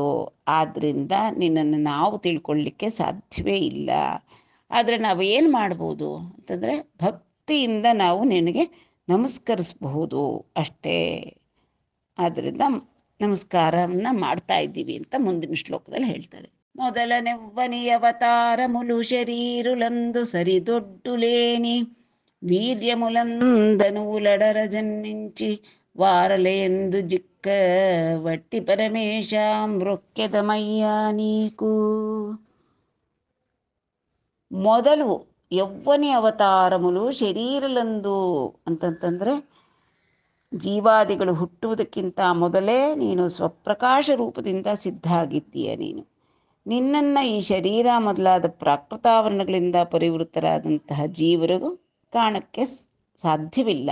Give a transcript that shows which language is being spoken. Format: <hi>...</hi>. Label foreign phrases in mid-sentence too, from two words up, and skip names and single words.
<kn>ಆದ್ದರಿಂದ ನಿನ್ನನ್ನು ನಾವು ತಿಳ್ಕೊಳ್ಳಿಕ್ಕೆ ಸಾಧ್ಯವೇ ಇಲ್ಲ. ಆದರೆ ನಾವು ಏನು ಮಾಡ್ಬೋದು ಅಂತಂದರೆ ಭಕ್ತಿಯಿಂದ ನಾವು ನಿನಗೆ ನಮಸ್ಕರಿಸಬಹುದು ಅಷ್ಟೇ. ಆದ್ದರಿಂದ ನಮಸ್ಕಾರವನ್ನು ಮಾಡ್ತಾ ಇದ್ದೀವಿ ಅಂತ ಮುಂದಿನ ಶ್ಲೋಕದಲ್ಲಿ ಹೇಳ್ತಾರೆ.</kn> <te>మొదలనెవ్వని అవతారములు శరీరులందు సరిదొడ్డులేని వీర్యములందనువులడర జన్మించి వారలేందు జిక్క వట్టి పరమేశ మృక్కెదమయ్యా నీకు. మొదలు యౌవని అవతారములు శరీరలందు</te> <kn>ಅಂತಂತಂದರೆ ಜೀವಾದಿಗಳು ಹುಟ್ಟುವುದಕ್ಕಿಂತ ಮೊದಲೇ ನೀನು ಸ್ವಪ್ರಕಾಶ ರೂಪದಿಂದ ಸಿದ್ಧ ಆಗಿದ್ದೀಯ. ನಿನ್ನನ್ನು ಈ ಶರೀರ ಮೊದಲಾದ ಪ್ರಾಕೃತಾವರಣಗಳಿಂದ ಪರಿವೃತ್ತರಾದಂತಹ ಜೀವರಿಗೂ ಕಾಣಕ್ಕೆ ಸಾಧ್ಯವಿಲ್ಲ.</kn>